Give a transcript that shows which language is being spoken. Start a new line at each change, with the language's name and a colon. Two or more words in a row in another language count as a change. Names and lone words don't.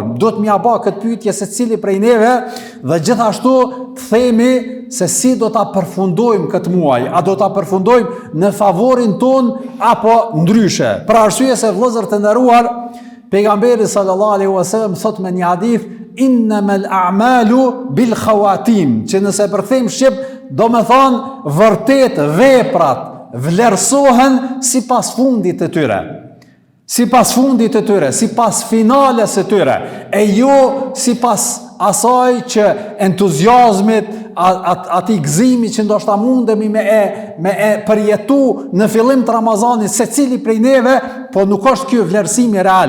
Albanian: Do të m'ia bë këtë pyetje secili prej neve dhe gjithashtu të themi se si do ta përfundojmë këtë muaj, a do ta përfundojmë në favorin ton apo ndryshe. Për arsye se vëllezër të nderuar, pejgamberi
Arabic: صلى الله عليه وسلم
Albanian: thot me një hadith,
Arabic: إنما الأعمال بالخواتيم,
Albanian: që nëse përkthejm shqip do me thonë vërtet veprat vlerësohen sipas fundit të tyre. Sipas fundit të tyre, sipas finales së tyre, e jo sipas asaj që entuziazmit ati gëzimi që ndoshta mundemi me e përjetu në fillim të Ramazanit secili prej neve, po nuk është ky vlerësimi real.